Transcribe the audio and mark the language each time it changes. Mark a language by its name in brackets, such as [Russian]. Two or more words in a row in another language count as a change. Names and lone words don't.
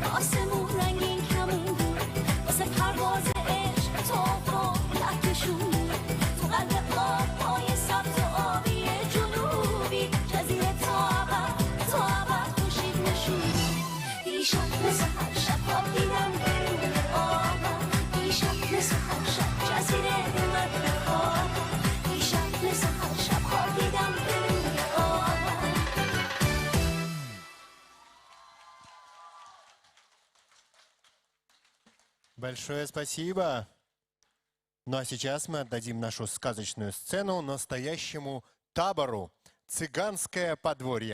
[Persian] رنگین کمون بود واسه پرواز عشق توف و کهکشون تو قلب آب های سبز و آبی جنوبی جزیره تو اول خورشید نشونی دیشب مثل هر شب خواب دیدم که روی آبم دیشب مثل هر شب جزیره اومد به خوابم دیشب مثل هر شب خواب دیدم که روی آبم [Russian] Большое спасибо. Ну а сейчас мы отдадим нашу сказочную сцену настоящему табору. «Цыганское подворье».